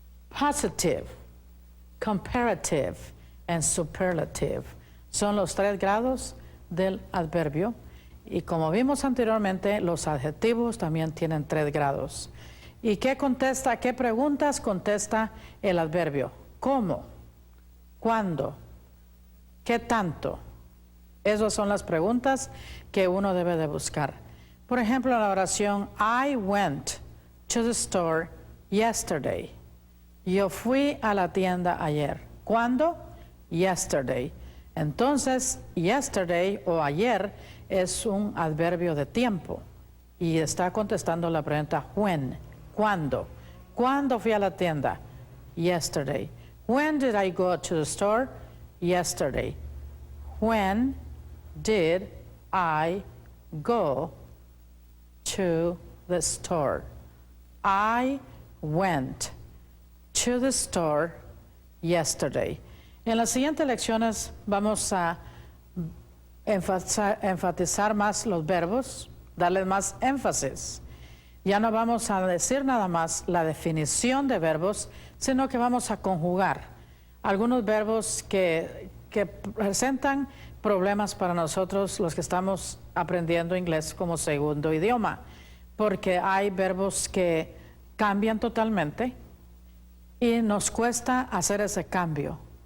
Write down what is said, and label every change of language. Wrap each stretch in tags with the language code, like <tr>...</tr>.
<en>Positive, comparative, and superlative.</en> <es>Son los 3 grados del adverbio. Y como vimos anteriormente, los adjetivos también tienen 3 grados. ¿Y qué contesta, qué preguntas contesta el adverbio? ¿Cómo? ¿Cuándo? ¿Qué tanto? Esas son las preguntas que uno debe de buscar. Por ejemplo, la oración,</es> <en>I went to the store yesterday.</en> <es>Yo fui a la tienda ayer. ¿Cuándo? Yesterday. Entonces, yesterday o ayer es un adverbio de tiempo y está contestando la pregunta when, ¿cuándo? ¿Cuándo fui a la tienda? Yesterday.</es> <en>When did I go to the store? Yesterday. When did I go to the store? I went to the store yesterday.</en> <es>En las siguientes lecciones vamos a enfatizar más los verbos, darles más énfasis. Ya no vamos a decir nada más la definición de verbos, sino que vamos a conjugar algunos verbos que presentan problemas para nosotros los que estamos aprendiendo inglés como segundo idioma, porque hay verbos que cambian totalmente y nos cuesta hacer ese cambio.</es>